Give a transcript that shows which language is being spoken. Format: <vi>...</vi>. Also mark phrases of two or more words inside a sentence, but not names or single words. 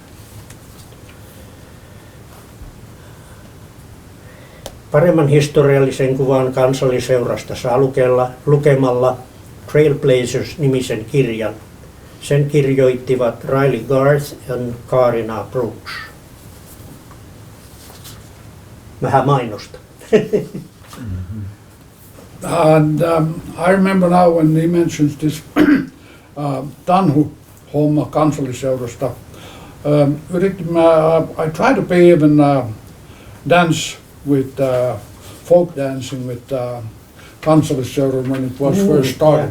<fi>Paremman historiallisen kuvan Kansallisseurasta saa lukemalla Trailblazers-nimisen kirjan. Sen kirjoittivat Riley Garth ja Kaarina Brooks. Vähän mainosta.</fi> <en>And I remember now when he mentions this</en> <fi>Tanhu-homma Kansallisseurasta.</fi> <en>I try to be even dance with folk dancing with kansallisseura when it was first started.</en>